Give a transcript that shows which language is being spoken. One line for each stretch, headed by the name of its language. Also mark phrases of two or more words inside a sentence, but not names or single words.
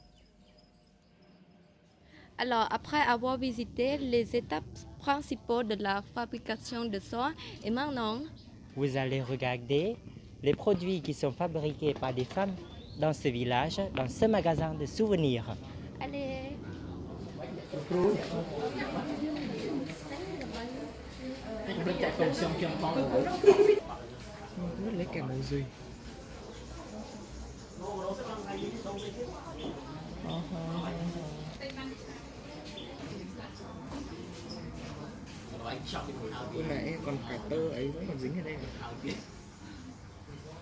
French: Alors, après avoir visité les étapes principales de la fabrication de soie, et maintenant, Vous allez regarder les produits qui sont fabriqués par des femmes dans ce village, dans ce magasin de souvenirs. allez.
Vietnamese: Lấy kèm mùi gì? Lúc nãy còn cả tơ ấy vẫn còn dính ở đây.